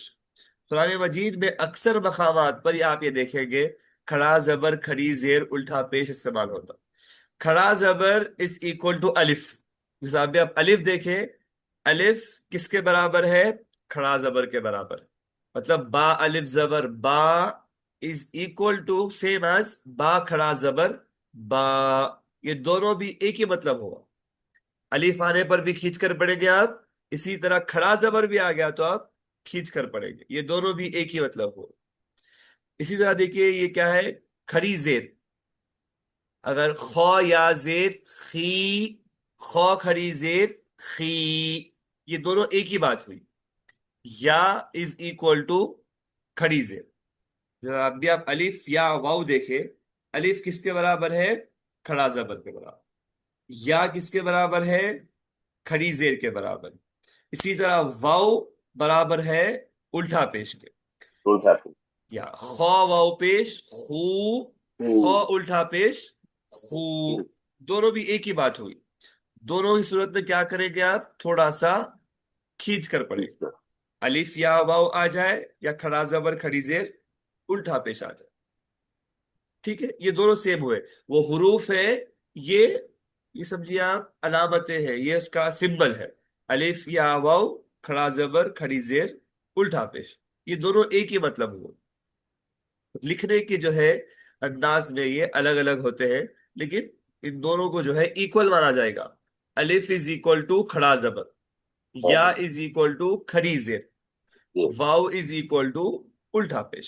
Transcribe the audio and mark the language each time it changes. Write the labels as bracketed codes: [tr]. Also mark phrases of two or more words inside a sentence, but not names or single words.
[ur] قرآن مجید میں اکثر مقامات پر آپ یہ دیکھیں گے کھڑا زبر کھڑی زیر الٹا پیش استعمال ہوتا. کھڑا زبر [en] is equal to [ur] الف. جیسے آپ الف دیکھیں، الف کس کے برابر ہے؟ کھڑا زبر کے برابر. مطلب با الف زبر با [en] is equal to same as [ur] با کھڑا زبر با. یہ دونوں بھی ایک ہی مطلب ہوگا. الف آنے پر بھی کھینچ کر پڑھیں گے آپ، اسی طرح کھڑا زبر بھی آ گیا تو آپ کھینچ کر پڑھیں گے، یہ دونوں بھی ایک ہی مطلب ہو. اسی طرح دیکھیے یہ کیا ہے، کھڑی زیر. اگر خو یا زیر خی، خو کھڑی زیر خی، یہ دونوں ایک ہی بات ہوئی. یا [en] is equal to [ur] کھڑی زیر. اب بھی آپ الف یا واو دیکھیں، الف کس کے برابر ہے؟ کھڑا زبر کے برابر. یا کس کے برابر ہے؟ کھڑی زیر کے برابر. اسی طرح واو برابر ہے الٹا پیش کے. یا خو واو پیش خو، خو الٹا پیش خو، دونوں بھی ایک ہی بات ہوئی. دونوں ہی صورت میں کیا کریں گے آپ؟ تھوڑا سا کھینچ کر پڑھیں. الف یا واو آ جائے، یا کھڑا زبر کھڑی زیر الٹا پیش آ جائے. ٹھیک ہے، یہ دونوں سیم ہوئے. وہ حروف ہے، یہ سمجھیے آپ علامتیں ہیں، یہ اس کا سمبل ہے. الف یا واو، کھڑا زبر کھڑی زیر الٹا پیش، یہ دونوں ایک ہی مطلب ہوا. لکھنے کے جو ہے انداز میں یہ الگ الگ ہوتے ہیں، لیکن ان دونوں کو جو ہے اکوئل مانا جائے گا. الف [en] is equal to [ur] کھڑا زبر، یا [en] is equal to [ur] کھڑی زیر، واو [en] is equal to [ur] الٹا پیش.